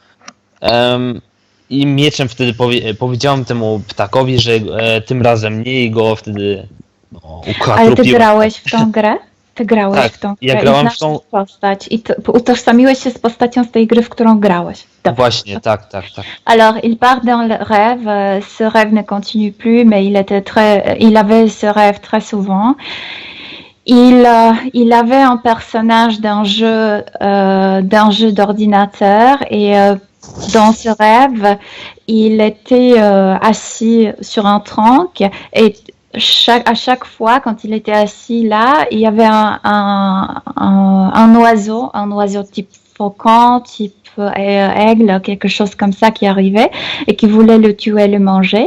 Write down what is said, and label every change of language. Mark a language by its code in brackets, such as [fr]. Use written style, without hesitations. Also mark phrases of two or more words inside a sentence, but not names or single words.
[pl] I mieczem wtedy powiedziałem temu ptakowi, że tym razem nie i go wtedy Ale ty ukatrupiłem. grałeś w tą grę? Ty grałeś Tak, w tą grę ja i grałem znasz w tą- postać i utożsamiłeś się z postacią z tej gry, w którą grałeś. Dobra. Właśnie, tak. [fr] Alors, il part dans le rêve. Ce rêve ne continue plus, mais il avait ce rêve très souvent. Il avait un personnage d'un jeu d'ordinateur et dans ce rêve, il était assis sur un tronc et à chaque fois, quand il était assis là, il y avait un oiseau type faucon, type aigle, quelque chose comme ça qui arrivait et qui voulait le tuer, le manger.